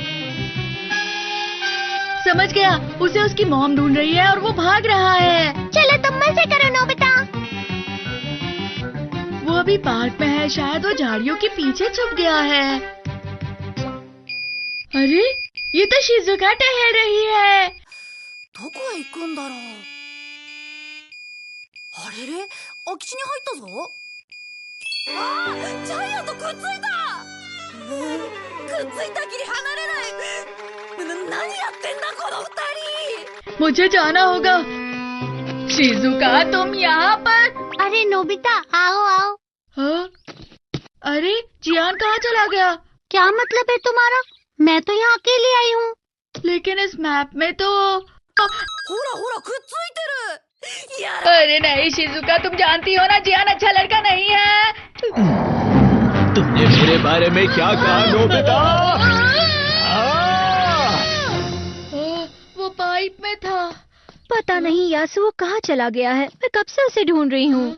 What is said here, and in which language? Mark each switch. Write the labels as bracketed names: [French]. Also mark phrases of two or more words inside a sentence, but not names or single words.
[Hindi] समझ गया, उसे उसकी मॉम ढूंढ रही है और वो भाग रहा है। चलो तुम मजे करो नोबिता। वो अभी पार्क में है, शायद वो झाड़ियों के पीछे छुप गया है। अरे ये तो शिजुका टहल रही है। [Japanese] どこへ行くんだろう。あれれ、空き地に入ったぞ。ああ、ジャイアンとくっついた。くっついたきり離れない。何やってんだこの2人。 [Hindi] मुझे जाना होगा। शिजुका, तुम यहाँ पर? अरे नोबिता, आओ आओ। हाँ? अरे जियान कहाँ चला गया? क्या मतलब है तुम्हारा? मैं तो यहाँ अकेली आई हूँ। लेकिन इस मैप में तो [Japanese] ほらほらくっついてる。や [Hindi] अरे नहीं शिजुका, तुम जानती हो ना जियान अच्छा लड़का नहीं है। तुमने मेरे बारे में क्या कहा नोबिता? वो पाइप में था। पता नहीं यासु वो कहाँ चला गया है। मैं कब से उसे ढूंढ रही हूँ।